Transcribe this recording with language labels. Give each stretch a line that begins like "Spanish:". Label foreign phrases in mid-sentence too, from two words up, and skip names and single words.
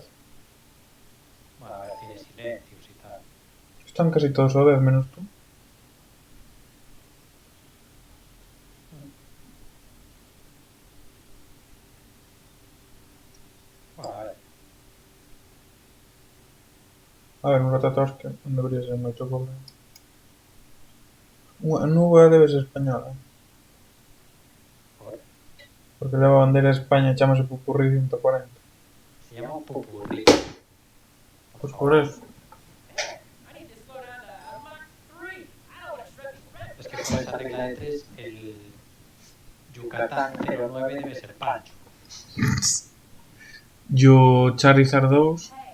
Spanish: Bueno, a ver, tiene silencios y tal. Están casi todos o 10 menos tú. Mm. Bueno, a ver. A ver,
Galician: un Ratatouille non debería ser moito problema. A nube debe ser española. Por, Porque leva a bandeira de España e chamase Pupurrí 140.
Spanish: se llama Pupurri. Por
Galician: Pois por favor.
Spanish: eso. Es que por esa regla de tres, el Yucatán 09 debe ser Pancho. Yo Charizard 2.